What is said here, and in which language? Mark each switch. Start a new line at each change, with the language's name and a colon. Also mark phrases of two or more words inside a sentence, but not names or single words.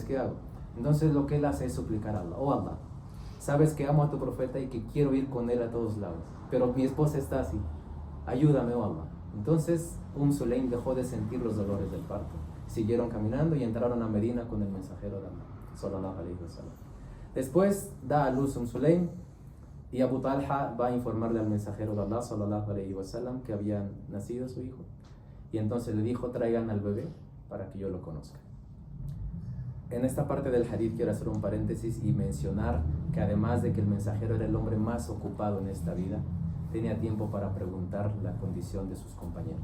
Spanish: ¿Qué hago? Entonces lo que él hace es suplicar a Allah: oh Allah, sabes que amo a tu profeta y que quiero ir con él a todos lados, pero mi esposa está así, ayúdame, oh Allah. Entonces Sulaym dejó de sentir los dolores del parto, siguieron caminando y entraron a Medina con el mensajero de Allah
Arabic: صلى الله عليه وسلم.
Spanish: Después da a luz Sulaym, y Abu Talha va a informarle al mensajero de Allah
Arabic: صلى الله عليه وسلم
Spanish: que había nacido su hijo, y entonces le dijo: traigan al bebé para que yo lo conozca. En esta parte del hadith quiero hacer un paréntesis y mencionar que además de que el mensajero era el hombre más ocupado en esta vida, tenía tiempo para preguntar la condición de sus compañeros.